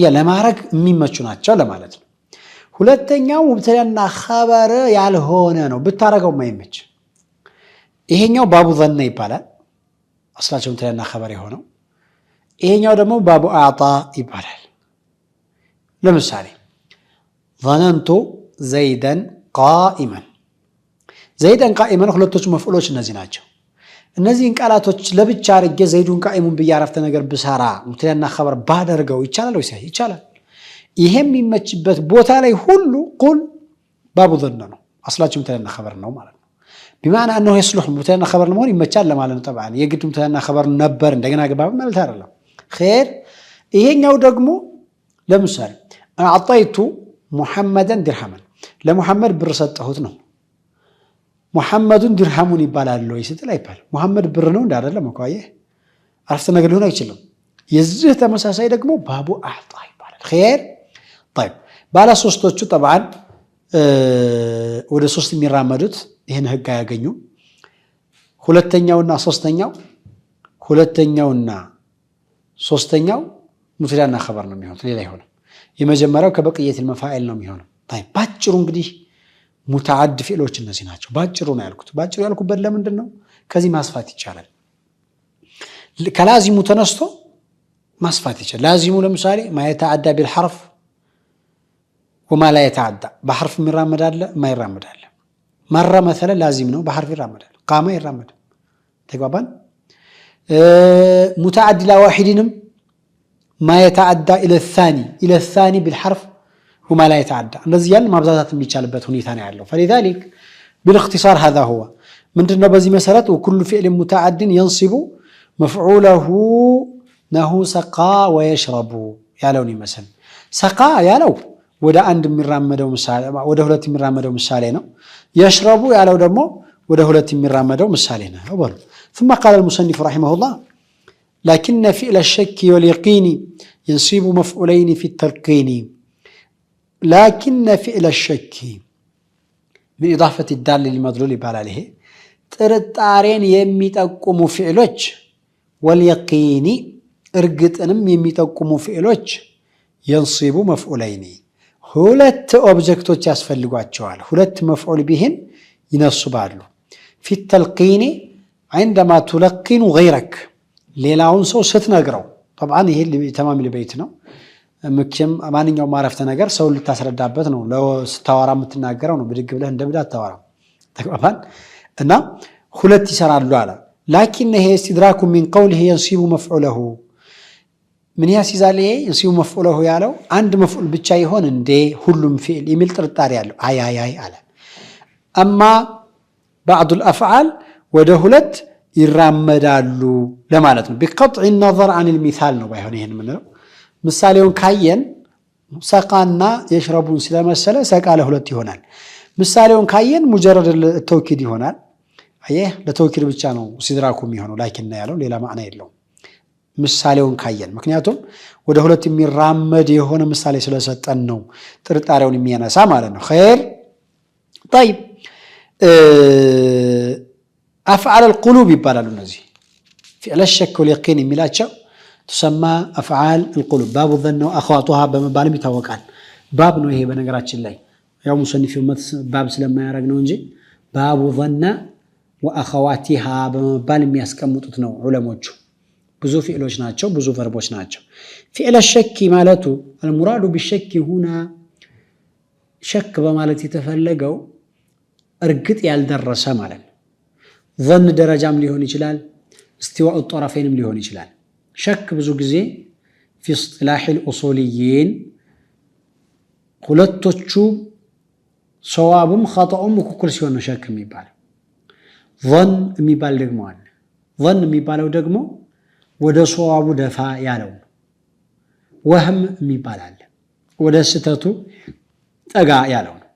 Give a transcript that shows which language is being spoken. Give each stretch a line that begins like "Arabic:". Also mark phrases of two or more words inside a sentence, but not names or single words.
Amharic: ለማድረግ የሚመቹ ናቸው ለማለት ነው ሁለተኛው
Arabic: مبتدأ وخبر
Amharic: ያልሆነ ነው ብታረጋው ማይመች ይሄኛው
Arabic: باب ظن
Amharic: ይባላል አስላቸው
Arabic: مبتدأ وخبر
Amharic: የሆነው ይሄኛው ደግሞ
Arabic: باب أعطى
Amharic: ይባላል ለምሳሌ
Arabic: ظننت زيدا قائما زيدا
Amharic: قائما ሁለቶቹ መፍዑሎች እነዚህ ናቸው እነዚህን ቃላቶች ለብቻ አርጌ
Arabic: زيدٌ قائمٌ
Amharic: በያረፍተ ነገር ብሰራ
Arabic: مبتدأ وخبر
Amharic: ባደርገው ይቻላል ወይስ ይቻላል ይሄም የሚመችበት ቦታ ላይ ሁሉ
Arabic: كل باب ظن
Amharic: ነው አስላቸው
Arabic: مبتدأ وخبر
Amharic: ነው ማለት ነው
Arabic: بمعنى انه يصلح
Amharic: ሙብተዳና ኸበር ለመሆን ይመቻል ለማለት ነው طبعا የግድ
Arabic: مبتدأ وخبر
Amharic: ነበር እንደገና ገባብ ማለት አይደለም خير ይሄኛው ደግሞ ለምሳሌ
Arabic: أعطيت محمدا درهما
Amharic: ለሙሐመድ ብር ሰጠሁት ነው
Arabic: محمدٌ درهمٌ
Amharic: ይባላል ወይ ስትል አይባል ሙሐመድ ብር ነው እንዳደለም እንኳን አረፍተ ነገር ሊሆን አይችልም የዚህ ተመሳሳይ ደግሞ
Arabic: باب أعطى
Amharic: ይባላል
Arabic: خير طيب
Amharic: ባለ ሶስቶቹ طبعا ወደ 3 የሚራመዱት ይሄን ህግ ያገኙ ሁለተኛውና ሶስተኛው ሙብተዳና ኸበር ነው የሚሆነው ሌላ ይሆናል የመጀመሪያው ከበቅየት المفاعل ነው የሚሆነው طيب ባጭሩ እንግዲህ ሙተዓድ ፊዕሎች እነዚህ ናቸው ባጭሩ ነው ያልኩት ባጭሩ ያልኩበት ለምንድን ነው ከዚህ ማስፋት ይቻላል ከላዚሙ ተነስቶ ማስፋት ይቻላል ላዚሙ ለምሳሌ
Arabic: ما يتعدى بالحرف وما لا يتعدى بحرف
Amharic: የሚራመድ አለ የማይራመድ አለ መረ مثلا ላዚም ነው በሐርፍ ይራመዳል ቃማ ይራመዳል ተግባባን ሙተዓድ لا واحدንም
Arabic: ما يتعدى الى الثاني بالحرف وما لا يتعدى
Amharic: እንደዚህ ያለ ማብዛታት የሚቻልበት ሁኔታ ነው ያለው
Arabic: فلذلك بالاختصار هذا هو
Amharic: ምንድነው በዚህ መሰረት
Arabic: وكل فعل متعد ينصب مفعوله نحو سقى ويشرب
Amharic: ያለውን ይመስል سقى ያለው ወደ አንድ የሚራመደው ምሳሌ ወደ ሁለት የሚራመደው ምሳሌ ነው يشرب ያለው ደግሞ ወደ ሁለት የሚራመደው ምሳሌ ነው ወበሉ
Arabic: ثم قال المصنف رحمه الله لكن فعل الشك واليقين ينصب مفعولين في التلقين لكن فعل الشك من إضافة الدال للمدلول عليه
Amharic: ጥርጣሬን የሚጠቁሙ ፊዕሎች
Arabic: واليقين
Amharic: እርግጥንም የሚጠቁሙ ፊዕሎች
Arabic: ينصب مفعولين
Amharic: ሁለት ኦብጀክቶች ያስፈልጓቸዋል ሁለት መፍዑል ቢህን ይነስባሉ
Arabic: في التلقين عندما تلقن غيرك
Amharic: ሌላውን ሰው ስትነግረው طبعا ይሄ ተማም ለቤት ነው መቼም ማንኛውም ማረፍተ ነገር ሰው ልታስረዳበት ነው ለስታወራ የምትናገረው ነው ብድግ ብለህ እንደብዳ አታወራ ተግባባን እና ሁለት ይሰራሉ አለ
Arabic: لكن هي استدراك من قوله ينصب مفعوله
Amharic: ምን ያስይዛል ይሄ
Arabic: ينصب مفعوله
Amharic: ያለው አንድ መፍዑል ብቻ ይሆን እንዴ ሁሉም ፊዕል የሚል ጥርጣሬ ያለው አይ አለ
Arabic: اما بعض الافعال
Amharic: ወደ ሁለት ይራመዳሉ ለማለት ነው
Arabic: بقطع النظر عن المثال
Amharic: ነው ባይሆን ይሄን ምን ነው ምሳሌውን ካየን ሰቃና የሽረቡን ስለመሰለ ሰቃ ለሁለት ይሆናል ምሳሌውን ካየን ሙጀረድ ተውኪድ ይሆናል አየህ ለተውኪድ ብቻ ነው ሲድራኩ የሚሆነው ላኪን ያለው ሌላ ማዕና የለውም ምሳሌውን ካየን ምክንያቱም ወደ ሁለት የሚራመድ የሆነ ምሳሌ ስለሰጠን ነው ጥርጣሬውን የሚያነሳ ማለት ነው
Arabic: خير طيب افعال القلوب
Amharic: ይባላሉ እነዚህ
Arabic: فعل الشك واليقين የሚላቸው تسمى افعال القلوب باب الظن واخواتها
Amharic: በመባልም ይታወቃል ባብ ነው ይሄ በነገራችን ላይ ያው ሙሰኒፍ ባብ ስለማያረግ ነው እንጂ ባቡ
Arabic: ظن واخواتها
Amharic: በመባል የሚያስቀምጡት ነው ዑለሞቹ ብዙ ፊዕሎች ናቸው ብዙ ቨርቦች ናቸው
Arabic: فعل الشك
Amharic: ማለቱ
Arabic: المراد بالشك هنا شك
Amharic: በማለት የተፈለገው እርግጥ ያልደረሰ ማለት ነው ظن ደረጃም ሊሆን ይችላል
Arabic: استواء الطرفين
Amharic: ሊሆን ይችላል ሸክ ብዙ ጊዜ
Arabic: في اصطلاح الاصوليين
Amharic: ሁለቶቹ ሰዋብም ኸጣኡም እኩል ሲሆን ነው ሸክ የሚባለው ظن የሚባል ደግሞ አለ ظن የሚባለው ደግሞ ወደ ሰዋቡ ደፋ ያለው ወህም የሚባል አለ ወደ ስተቱ ጠጋ ያለው